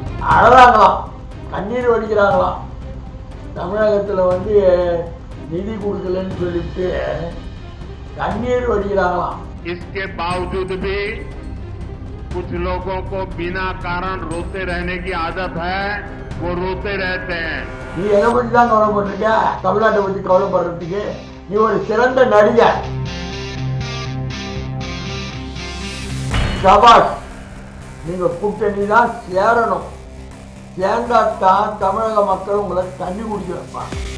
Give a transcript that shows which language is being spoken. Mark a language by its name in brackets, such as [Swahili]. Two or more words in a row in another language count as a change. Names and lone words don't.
[Tamil] அழறாங்களாம், கண்ணீர் வடிக்கிறாங்களாம். தமிழகத்தில் வந்து நிதி கொடுக்கலன்னு சொல்லிட்டு கண்ணீர் வடிக்கிறாங்களாம். [Hindi] इसके बावजूद भी कुछ लोगों को बिना कारण रोते रहने की आदत है, वो रोते रहते हैं. [Tamil] நீ எதை பற்றி தான் கவலைப்பட்டிருக்க? தமிழ்நாட்டை பற்றி கவலைப்படுறதுக்கு நீ ஒரு சிறந்த நடிகர். சபாஷ், நீங்க கூட்டணி தான் சேரணும். சேர்ந்தாத்தான் தமிழக மக்கள் உங்களை தண்ணி குடிக்க வைப்பாங்க.